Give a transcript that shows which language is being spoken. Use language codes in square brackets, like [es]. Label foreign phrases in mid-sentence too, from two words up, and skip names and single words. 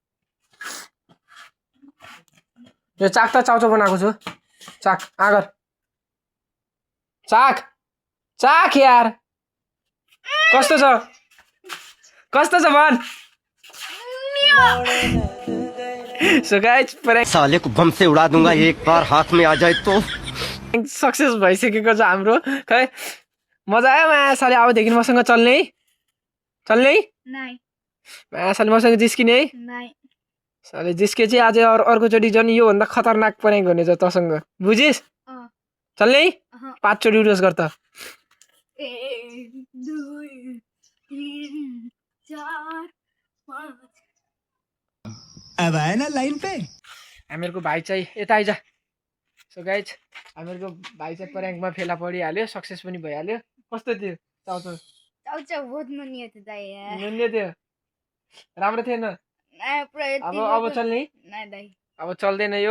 [ne] यो चाक त चाउचाउ बनाएको छु। चाक आगर, चाक यार कस्तो छ भन। [en] so guys prank [hi] साले को बम से उड़ा दूंगा एक बार हाथ में आ जाए तो। [ne] सक्सेस भइसकेको छ हाम्रो। खै मजा आयो माया साले। अबदेखि मसँग चल्ने माया साले, मसँग जिस्किने साले। जिस्के चाहिँ आज अर्कोचोटि झन् योभन्दा खतरनाक प्र्याङ्क हुनेछ तसँग, बुझिस्? चल्ने 5 चोटि उठोस् गर त। 1 2 3 4 5। [hi] अब आए ना लाइन पे। [ne] हामीहरूको भाइ चाहिँ यता आइज। [en] so guys [ne] हामीहरूको भाइ चाहिँ प्र्याङ्कमा फेला परिहाल्यो, सक्सेस पनि भइहाल्यो। कस्तो थियो चाउचाउ? बहुत नुनिया थियो दाइ यार। नुनिया थियो, राम्रो थिएन। अब चल्ने? अब चल्दैन यो।